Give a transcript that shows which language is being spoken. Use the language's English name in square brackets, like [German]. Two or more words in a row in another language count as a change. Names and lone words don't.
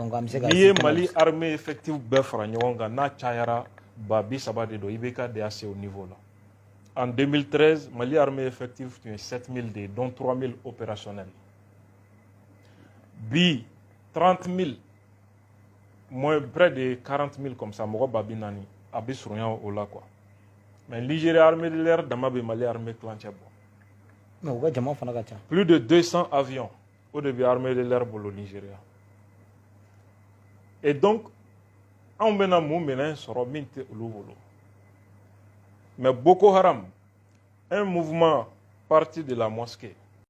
[Bambara] donc an bɛ se ka n'i ye mali armée effectif bɛɛ fara ɲɔgɔn kan n'a cayara 30 de don IBK de y'a se o niveau la [French] en 2013 [Bambara] Mali armée effective tun ye 7 000 de [French] dont 3 000 opérationnels [Bambara] bi 30 000 [French] moins près de 40 000 comme ça [Bambara] mɔgɔ 40,000 a bɛ surunya o la quoi [French] mais Nigeria armée de l'air [Bambara] dama bɛ Mali armée kilancɛ bɔ mais u ka jama fana ka ca [French] plus de 200 avions [Bambara] o de bɛ [French] armée de l'air bolo Nigeria [Bambara] et donc anw bɛna mun minɛ sɔrɔ min tɛ olu bolo [French] mais Boko Haram un mouvement parti de la mosquée